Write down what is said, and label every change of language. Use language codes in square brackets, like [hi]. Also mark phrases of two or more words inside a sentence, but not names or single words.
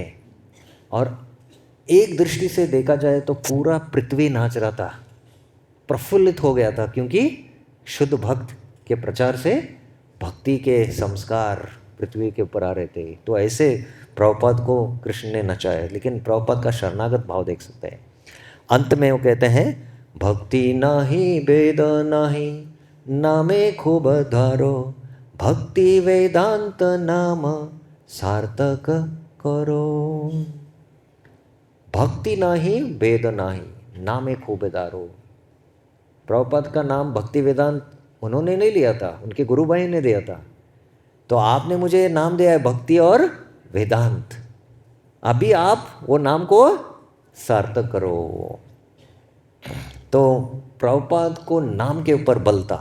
[hi] और एक दृष्टि से देखा जाए तो पूरा पृथ्वी नाच रहा था, प्रफुल्लित हो गया था, क्योंकि शुद्ध भक्त के प्रचार से भक्ति के संस्कार पृथ्वी के ऊपर आ रहे थे। तो ऐसे प्रभुपाद को कृष्ण ने नचाया। लेकिन प्रभुपाद का शरणागत भाव देख सकते हैं। अंत में वो कहते हैं, [bn] ভক্তি নাহি বেদ নাহি নামে খুব ধারো, ভক্তি বেদান্ত নাম সার্থক করো। ভক্তি নাহি বেদ নাহি নামে খুব ধারো। [hi] प्रभुपाद का नाम भक्ति वेदांत उन्होंने नहीं लिया था, उनके गुरु भाई ने दिया था। तो आपने मुझे नाम दिया है भक्ति और वेदांत, अभी आप वो नाम को सार्थक करो। तो प्रभुपाद को नाम के ऊपर बल था।